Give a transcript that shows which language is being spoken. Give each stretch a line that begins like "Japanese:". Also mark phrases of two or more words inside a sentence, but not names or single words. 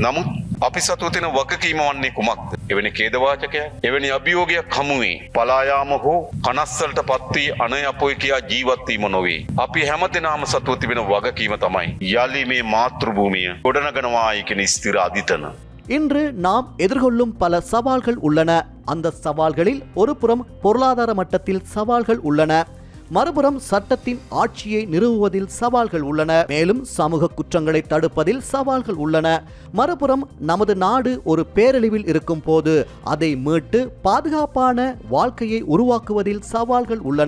Sinhala: නමුත් අපි සතුව තියෙන වගකීම වන්නේ කුමක්ද? එවැනි ඛේදවාචකයක්, එවැනි අභියෝගයක් හමුවේ පලා යාම හෝ කනස්සලට පත් වී අනයපොයි කියා ජීවත් වීම නොවේ. අපි හැමදෙනාම සතුව තිබෙන වගකීම තමයි යලි මේ මාතෘ භූමිය ගොඩනගනවායි කියන ස්ථිර අදිතන.
Tamil: இன்று நாம் எதிர்கொள்ளும் பல சவால்கள் உள்ளன. அந்த சவால்களில் ஒரு புறம் பொருளாதார மட்டத்தில் சவால்கள் உள்ளன, மறுபுறம் சட்டத்தின் ஆட்சியை நிறுவுவதில் சவால்கள் உள்ளன, மேலும் சமூக குற்றங்களை தடுப்பதில் சவால்கள் உள்ளன. மறுபுறம் நமது நாடு ஒரு பேரழிவில் இருக்கும் போது அதை மீட்டு பாதுகாப்பான வாழ்க்கையை உருவாக்குவதில் சவால்கள் உள்ளன.